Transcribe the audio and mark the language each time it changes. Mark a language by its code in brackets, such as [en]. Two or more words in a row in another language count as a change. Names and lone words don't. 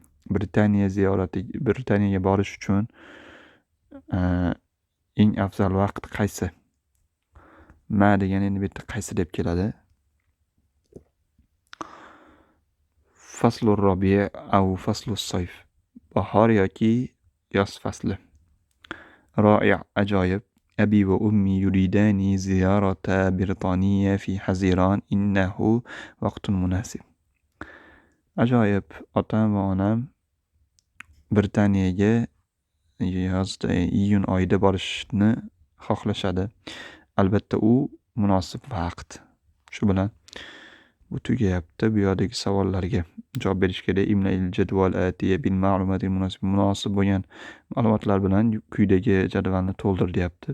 [uz] Britaniyaga borish uchun eng afzal vaqt qaysi? Ma degan endi bu yerda qaysi deb keladi. [ar] فصل الربيع أو فصل الصيف. [uz] Bahor yoki yoz fasli. Ro'i', ajoyib. [ar] أبي وأمي يريدان زيارة بريطانيا في حزيران إنه وقت مناسب. [uz] ajoyib. Otam va onam Britaniyaga yozda iyun oyida borishni xohlashadi. Albatta u munosib vaqt. Shu bilan bu tugayapti. Bu yerdagi savollarga javob berish kerak. [ar] املأ الجدول الآتي بالمعلومات [uz] munosib bo'lgan ma'lumotlar bilan quyidagi jadvalni to'ldir deyapti.